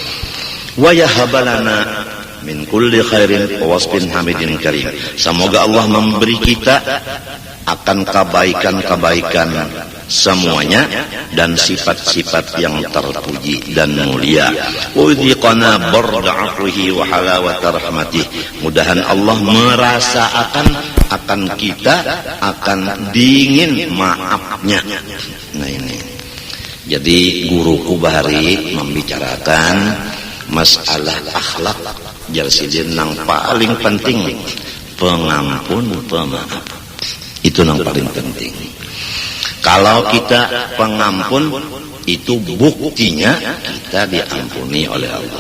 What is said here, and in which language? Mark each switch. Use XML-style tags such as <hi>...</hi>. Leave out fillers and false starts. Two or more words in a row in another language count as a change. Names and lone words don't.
<ar>ويهب لنا من كل خير ووصف حميد كريم,</ar> <id>semoga Allah memberi kita akan kebaikan-kebaikan semuanya dan sifat-sifat yang terpuji dan mulia.</id> <ar>ويذيقنا برد عفوه وحلاوة رحمته,</ar> <bjn>mudahan Allah merasakan akan kita akan dingin maafnya. Nah ini, jadi guruku bahari membicarakan masalah akhlak jalsidin nang paling penting pengampun pemaaf, itu nang paling penting.</bjn> <id>Kalau kita pengampun, itu buktinya kita diampuni oleh Allah.</id>